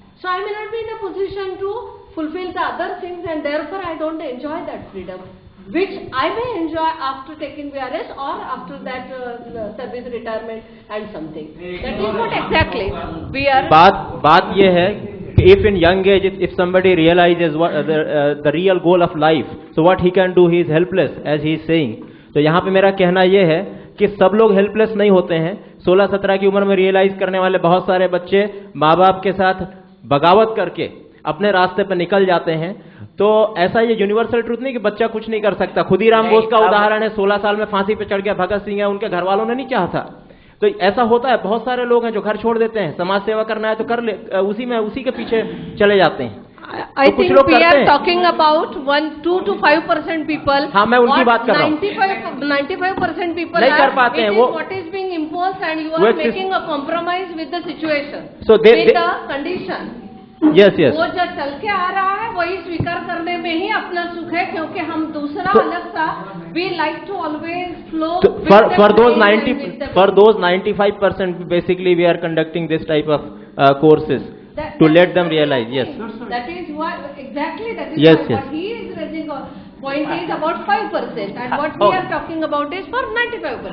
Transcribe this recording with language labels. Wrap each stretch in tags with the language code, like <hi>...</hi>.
<en>So I may not be in a position to fulfill the other things, and therefore I don't enjoy that freedom, which I may enjoy after taking VRS or after that service retirement and something. That is what exactly we are.</en> <hi>बात ये है कि</hi> <en>if in young age if somebody realizes what the real goal of life, so what he can do, he is helpless as he is saying.</en> <hi>तो यहाँ पे मेरा कहना ये है कि सब लोग हेल्पलेस नहीं होते हैं. 16-17 की उम्र में रियलाइज करने वाले बहुत सारे बच्चे माँ बाप के साथ बगावत करके अपने रास्ते पर निकल जाते हैं. तो ऐसा ये यूनिवर्सल ट्रूथ नहीं कि बच्चा कुछ नहीं कर सकता. खुदीराम बोस का उदाहरण है, 16 साल में फांसी पे चढ़ गया. भगत सिंह है, उनके घर वालों ने नहीं चाहा था. तो ऐसा होता है, बहुत सारे लोग हैं जो घर छोड़ देते हैं, समाज सेवा करना है तो कर ले, उसी के पीछे चले जाते हैं.</hi> <en>I think we are talking about 2 to 5% people.</en> <hi>हाँ, मैं उनकी बात कर रहा हूँ.</hi> <en>95% people</en> <hi>नहीं कर पाते हैं वो.</hi> <en>What is being imposed, and you are making a compromise with the situation, so with the condition. Yes, yes.</en> <hi>वो जो चल के आ रहा है वही स्वीकार करने में ही अपना सुख है, क्योंकि हम दूसरा अलग सा</hi> <en>we like to always flow. For those 95%, basically we are conducting this type of courses to let them realize. Yes. That is what exactly. That is yes, what, yes. What he is raising a point is about 5%, and what we are talking about is for 95%.</en>